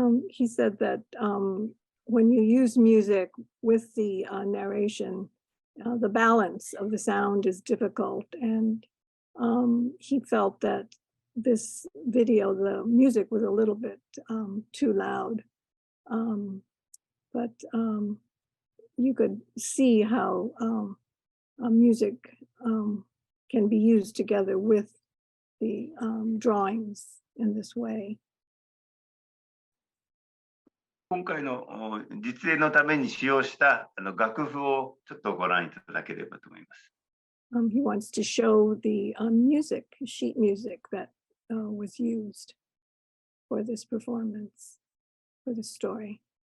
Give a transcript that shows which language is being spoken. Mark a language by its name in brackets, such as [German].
[English] He said that when you use music with the narration, the balance of the sound is difficult, and he felt that this video, the music was a little bit too loud, but you could see how music can be used together with the drawings in this way. [Japanese] 今回の実演のために使用した楽譜をちょっとご覧いただければと思います。 [English] He wants to show the music, sheet music that was used for this performance, for the story.